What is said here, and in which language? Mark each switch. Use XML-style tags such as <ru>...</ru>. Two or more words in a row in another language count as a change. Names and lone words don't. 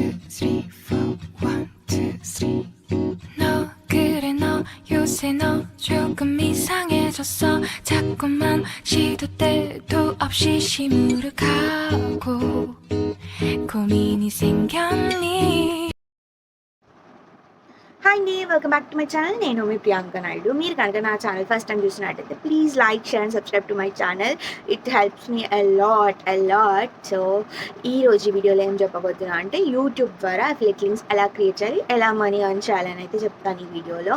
<ko>3, 4, 1, 2, 3. 너 그래 너 요새 너 조금 이상해졌어. 자꾸만 시도 때도 없이 시무룩하고 고민이 생겼니.</ko> <te>హాయ్ అండి,</te> <en>welcome back to my channel.</en> <te>నేను మీ ప్రియాంక నాయుడు. మీరు కనుక నా ఛానల్</te> <en>first time</en> <te>చూసినట్టయితే</te> <en>please like, share and subscribe to my channel. it helps me a lot.</en> <te>సో ఈరోజు వీడియోలో ఏం చెప్పబోతున్నా అంటే యూట్యూబ్ ద్వారా</te> <en>affiliate links</en> <te>ఎలా క్రియేట్ చేయాలి, ఎలా</te> <en>money earn</en> <te>చేయాలని అయితే చెప్తాను ఈ వీడియోలో.</te>